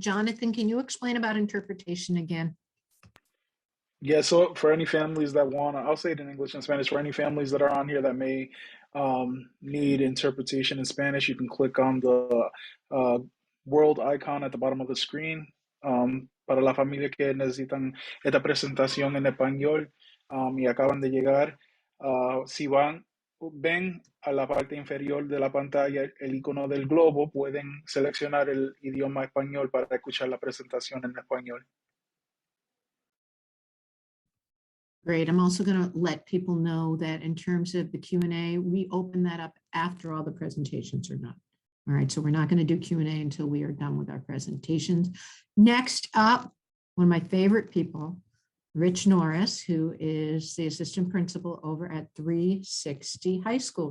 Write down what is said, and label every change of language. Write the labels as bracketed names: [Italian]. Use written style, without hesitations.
[English] Jonathan, can you explain about interpretation again? Yeah, so for any families that want to, I'll say it in English and Spanish, for any families that are on here that may need interpretation in Spanish, you can click on the world icon at the bottom of the screen. [Spanish] Para la familia que necesitan esta presentación en español y acaban de llegar, si ven a la parte inferior de la pantalla el icono del globo, pueden seleccionar el idioma español para escuchar la presentación en español. [English] Great. I'm also going to let people know that in terms of the Q&A, we open that up after all the presentations are done. All right, so we're not going to do Q&A until we are done with our presentations. Next up, one of my favorite people, Rich Norris, who is the assistant principal over at 360 High School.